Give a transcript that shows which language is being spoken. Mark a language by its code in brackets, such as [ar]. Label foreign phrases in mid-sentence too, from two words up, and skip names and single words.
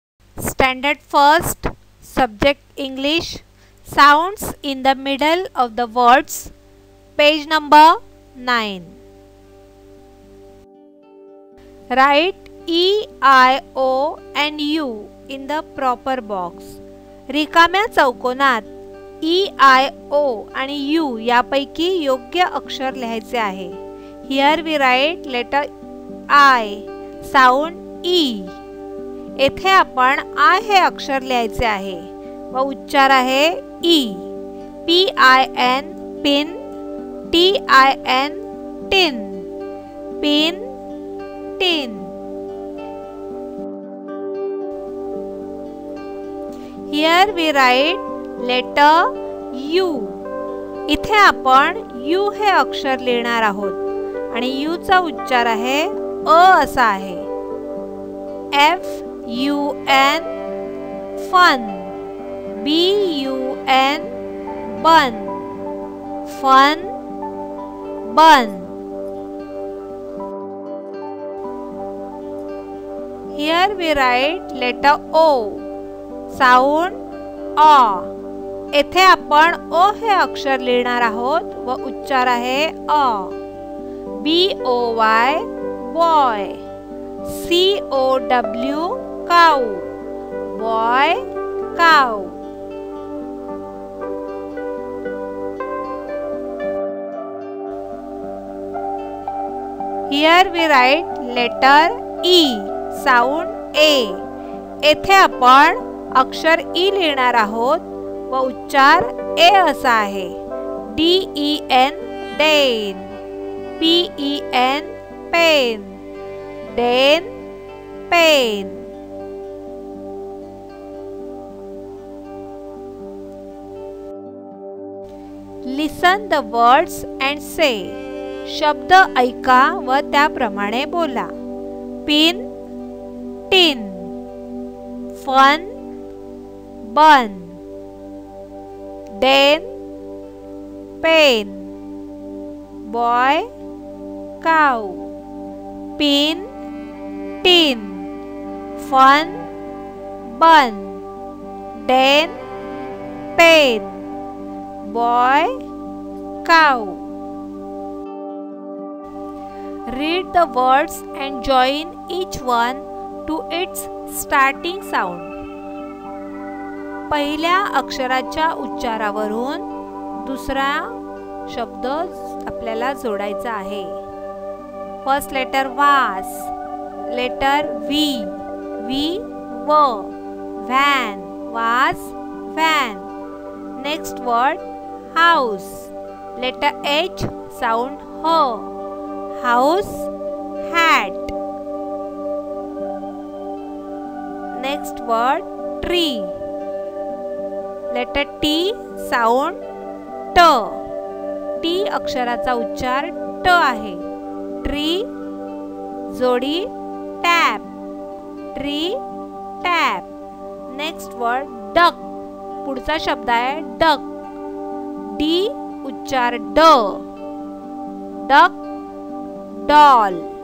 [en] Standard first, subject English, sounds in the middle of the words, page number 9. Write E, I, O and U in the proper box. [mr] रिकाम्या चौकोनात E, I, O आणि U यापैकी योग्य अक्षर लिहायचे आहे. [en] Here we write letter I, sound E. [mr] येथे आपण I हे अक्षर लिहायचे आहे व उच्चार आहे E. [en] P-I-N pin, T-I-N tin, pin, tin. Here we write letter U. [mr] इथे आपण U हे अक्षर लिहिणार आहोत आणि U चा उच्चार आहे अ असा आहे. [en] F-U-N fun, B-U-N bun, fun, bun. Here we write letter O, sound A. [mr] येथे आपण O हे अक्षर लिहिणार आहोत व उच्चार आहे अ. [en] B-O-Y boy, C-O-W cow, boy, cow. Here we write letter E, sound A. [mr] येथे आपण अक्षर E लिहिणार आहोत व उच्चार ए असा आहे. [en] D-E-N den, P-E-N pen, den, pen. Listen the words and say. [mr] शब्द ऐका व त्याप्रमाणे बोला. [en] Pin, tin, fun, bun, den, pen, boy, cow. Pin, tin, fun, bun, den, pen, boy, cow. Read the words and join each one to its starting sound. [mr] पहिल्या अक्षराच्या उच्चारावरून दुसरा शब्द आपल्याला जोडायचा आहे. [en] first letter was, letter V, V व, van, was, van. Next word house, letter H, sound H, house, hat. Next word tree, letter T, sound T. [mr] T अक्षराचा उच्चार ट आहे. [en] ट्री जोडी tap, tree tap. next word duck, [mr] पुढचा शब्द आहे [en] डक. डी उच्चार ड, duck, doll.